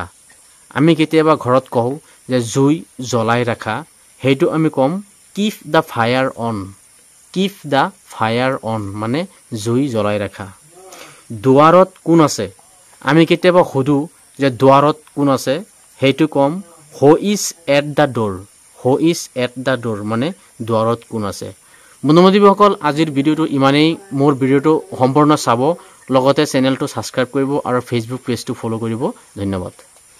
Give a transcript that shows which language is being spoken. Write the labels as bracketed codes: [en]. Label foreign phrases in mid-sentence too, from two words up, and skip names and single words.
[as] আমি কেতিয়াবা ঘৰত কওঁ যে জুই জ্বলাই ৰাখা, সেইটো আমি ক'ম [en] keep the fire on. keep the fire on, [as] মানে জুই জ্বলাই ৰাখা। দুৱাৰত কোন আছে। আমি কেতিয়াবা সোধোঁ যে দুৱাৰত কোন আছে, সেইটো ক'ম [en] who is at the door. who is at the door, [as] মানে দুৱাৰত কোন আছে। বন্ধু বান্ধৱীসকল, আজিৰ ভিডিঅ'টো ইমানেই। মোৰ ভিডিঅ'টো সম্পূৰ্ণ চাব, লগতে চেনেলটো ছাবস্ক্ৰাইব কৰিব আৰু ফেচবুক পেজটো ফ'ল' কৰিব। ধন্যবাদ।